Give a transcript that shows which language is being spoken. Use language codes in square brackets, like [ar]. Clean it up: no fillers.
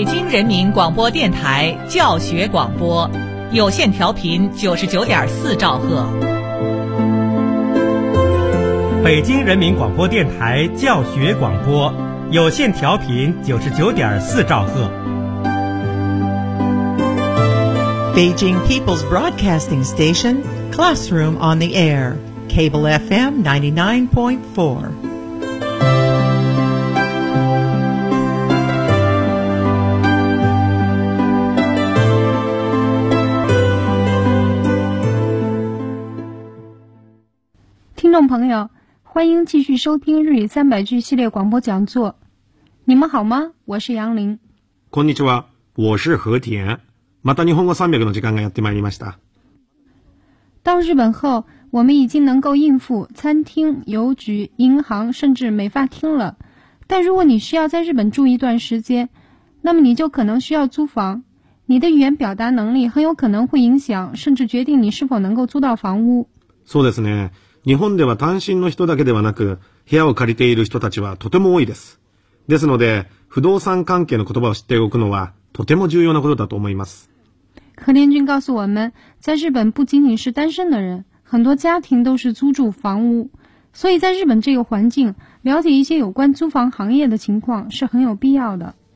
[zh] 人民广播电台教学广播，有线调频99.4兆赫。北京人民广播电台教学广播，有线调频99.4兆赫。 [en] Beijing People's Broadcasting Station, Classroom on the Air, Cable FM 99.4. Listeners, [zh] 朋友，欢迎继续收听日语300句系列广播讲座。你们好吗？我是杨林。 [ja] こんにちは。 [zh] 我是和田。 [ja] また日本語300の時間がやってまいりました。 [zh] 到日本后，我们已经能够应付餐厅、邮局、银行，甚至美发厅了。但如果你需要在日本住一段时间，那么你就可能需要租房。你的语言表达能力很有可能会影响，甚至决定你是否能够租到房屋。 [ja] そうですね。日本では単身の人だけではなく、部屋を借りている人たちはとても多いです。ですので、不動産関係の言葉を知っておくのはとても重要なことだと思います。 [zh] 和田君告诉我们，在日本不仅仅是单身的人，很多家庭都是租住房屋，所以在日本这个环境，了解一些有关租房行业的情况是很有必要的。